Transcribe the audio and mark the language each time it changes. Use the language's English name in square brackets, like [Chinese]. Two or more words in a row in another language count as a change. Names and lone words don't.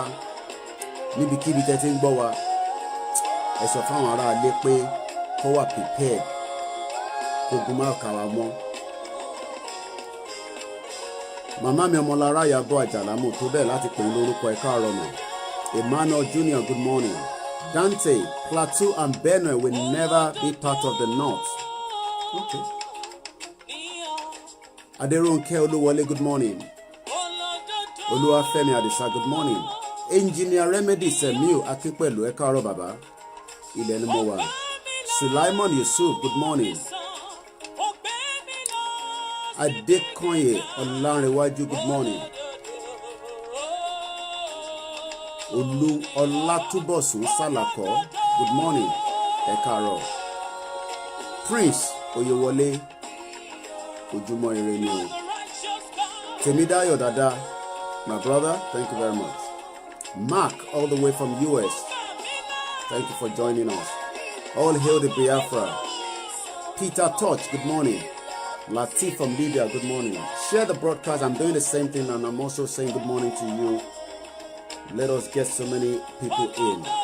[Yoruba] Níbikíbi tẹ́ ti ń gbọ́ wa, ẹ sọ fáwọn ará ilé pé kó wà prepared, kógun má kà wá mọ́. Màmá mi Ọmọlára Ìyábọ̀ Àjàlá mo tó bẹ́ẹ̀ láti pè é lórúkọ ẹ káàárọ̀ mọ́. [English] Emmanuel Junior, good morning. Dante, Plateau and Benue will never be part of the North. Okay. Aderonke Oluwole, good morning. Oluwafemi Adisa, good morning. Engineer Remedy Semiu Akinpelu, [Yoruba] ẹ káàárọ̀ bàbá. Ilẹ̀ ni mo wà. Sulaiman Yusuf, [English] good morning. Adekoye Olanrewaju, good morning. Olu Olatubosun Salako, good morning. [Yoruba] Ẹ káàárọ̀. Prince Oyewole, Ojúmọ́ ire ni o. [English] Temidayo Dada, my brother, thank you very much. Mark, all the way from US, thank you for joining us. All hail the Biafra. Peter Touch, good morning. Latif from Libya, good morning. Share the broadcast. I'm doing the same thing and I'm also saying good morning to you. Let us get so many people in.